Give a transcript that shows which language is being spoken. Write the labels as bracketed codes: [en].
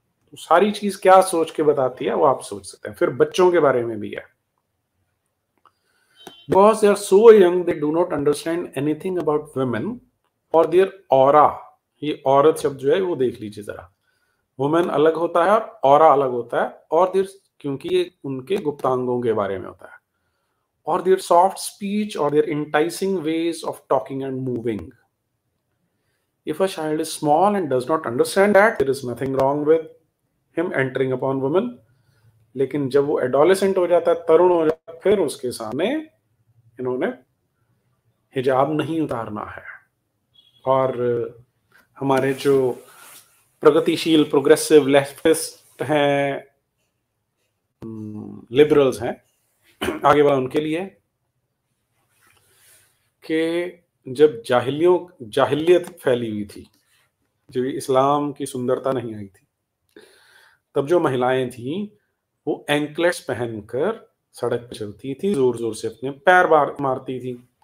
[hi] तो सारी चीज क्या सोच के बताती है वो आप सोच सकते हैं। फिर बच्चों के बारे में भी है, [en] because they are so young they do not understand anything about women or their aura। [hi] ये औरत शब्द जो है वो देख लीजिए जरा, वुमेन अलग होता है और ऑरा अलग होता है, और देयर, क्योंकि ये उनके गुप्तांगों के बारे में होता है, और [en] Their soft speech और their enticing ways of talking and moving. If a child is small and does not understand that, there is nothing wrong with him entering upon women। [hi] लेकिन जब वो एडोलेसेंट हो जाता है, तरुण हो जाता है, फिर उसके सामने इन्होंने हिजाब नहीं उतारना है। और हमारे जो प्रगतिशील प्रोग्रेसिव लेफ्टिस्ट हैं, लिबरल्स हैं, आगे बढ़ा उनके लिए कि जब जाहिलियत फैली हुई थी, जब इस्लाम की सुंदरता नहीं आई थी, तब जो महिलाएं थीं वो एंकलेट्स पहनकर सड़क पर चलती थी, जोर जोर से अपने पैर मारती थी।